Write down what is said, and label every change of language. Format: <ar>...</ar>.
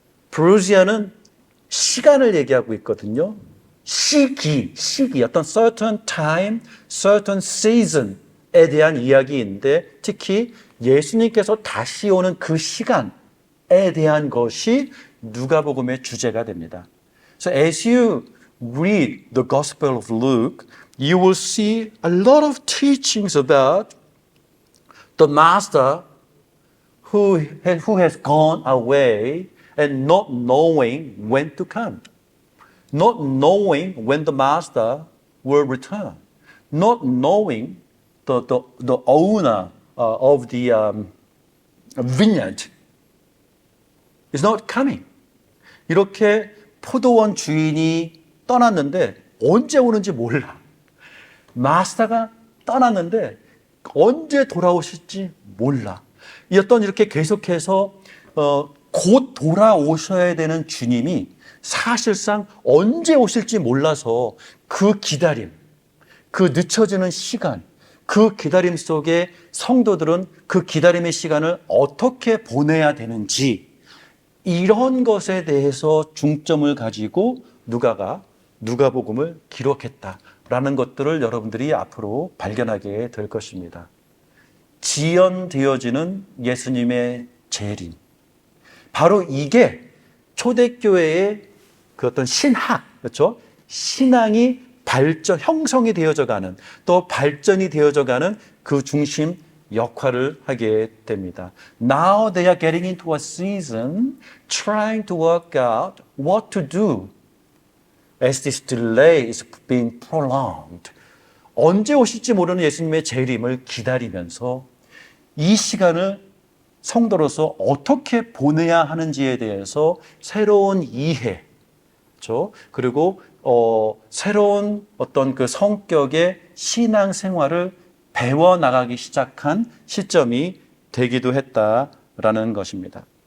<ko>parousia는 시간을 얘기하고 있거든요. 시기, 어떤</ko> <en>certain time, certain season</en> <ko>에 대한 이야기인데 특히 예수님께서 다시 오는 그 시간에 대한 것이 누가복음의 주제가 됩니다.</ko> <en>So as you read the Gospel of Luke, you will see a lot of teachings about the master who has gone away and not knowing when to come. Not knowing when the master will return. Not knowing the owner of the vineyard is not coming.</en> <ko>이렇게 포도원 주인이 떠났는데 언제 오는지 몰라. 마스터가 떠났는데 언제 돌아오실지 몰라. 이 어떤 이렇게 계속해서 곧 돌아오셔야 되는 주님이 사실상 언제 오실지 몰라서 그 기다림, 그 늦춰지는 시간, 그 기다림 속에 성도들은 그 기다림의 시간을 어떻게 보내야 되는지 이런 것에 대해서 중점을 가지고 누가가 누가복음을 기록했다라는 것들을 여러분들이 앞으로 발견하게 될 것입니다. 지연되어지는 예수님의 재림. 바로 이게 초대교회의 그 어떤 신학, 그렇죠? 신앙이 발전, 형성이 되어져 가는, 또 발전이 되어져 가는 그 중심 역할을 하게 됩니다.</ko> <en>Now they are getting into a season trying to work out what to do as this delay is being prolonged.</en> <ko>언제 오실지 모르는 예수님의 재림을 기다리면서 이 시간을 성도로서 어떻게 보내야 하는지에 대해서 새로운 이해, 그렇죠? 그리고 새로운 어떤 그 성격의 신앙 생활을 배워나가기 시작한 시점이 되기도 했다라는 것입니다.</ko>